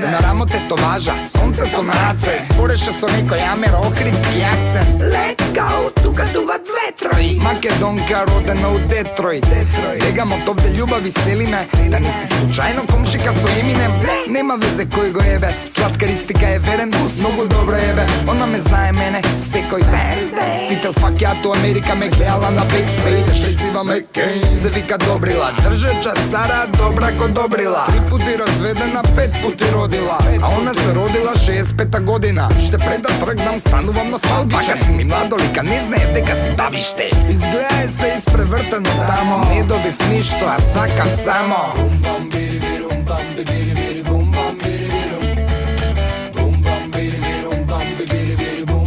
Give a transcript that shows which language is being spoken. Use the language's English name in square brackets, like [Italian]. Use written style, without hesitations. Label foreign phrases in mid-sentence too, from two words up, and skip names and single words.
[Macedonian] На рамото тетоважа, сонцето на раце. Збореше со некој амер охридски акцент. [English] Let's go, [Macedonian] тука дува ветрој. Македонка родена у Детройт. Бегам од овде љубави селиме. Да не си случајно комшика со Еминем. Нема везе кој го ебе, сладкаристика е верен. Многу добро ебе, она ме знае мене секој ден. Сите факјато Америка ме гледала на бекстейдж. Призива ме Кейн, се вика Добрила. Држеча стара, добра ко Добрила. 3 пути разведена, 5 пути родила. А она се родила 65-та година. Ще пред да тргнам, станувам носталгичен. Пака си ми младолика, не знаев дека си бабиште. Изгледај се испревртено тамо. Не добив ништо, а сакам само. Бум бам бири бирум бам бири бири бум бам бири бирум. Бум бам бири бирум бам бири бири